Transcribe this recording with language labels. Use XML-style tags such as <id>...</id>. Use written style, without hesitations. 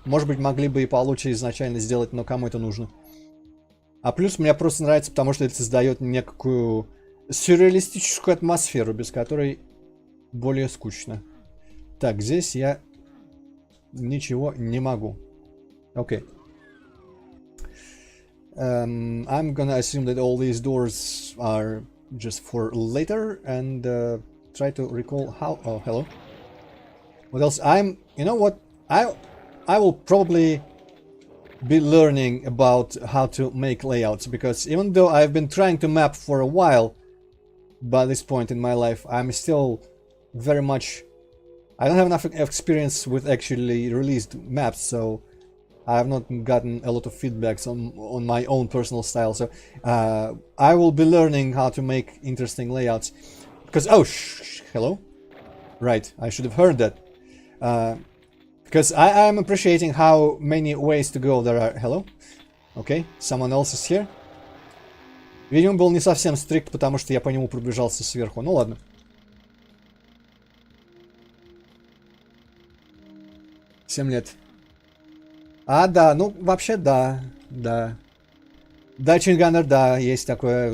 <ru>Может быть, могли бы и получше изначально сделать, но кому это нужно. А плюс мне просто нравится, потому что это создает некую сюрреалистическую атмосферу, без которой более скучно. Так, здесь я ничего не могу. Окей.</ru> <en>I'm gonna assume that all these doors are just for later and try to recall how. Oh, hello. What else? You know what? I will probably be learning about how to make layouts, because even though I've been trying to map for a while, by this point in my life, I'm still very much. I don't have enough experience with actually released maps, so I have not gotten a lot of feedbacks on my own personal style. So I will be learning how to make interesting layouts. Because hello, right? I should have heard that. Because I am appreciating how many ways to go there are. Hello, okay, someone else is here.</en> <ru>Видимо, был не совсем стрикт, потому что я по нему пробежался сверху. Ну ладно. Семь лет. Да, ну, вообще, да. Да, Чинганер, да, есть такое.</ru>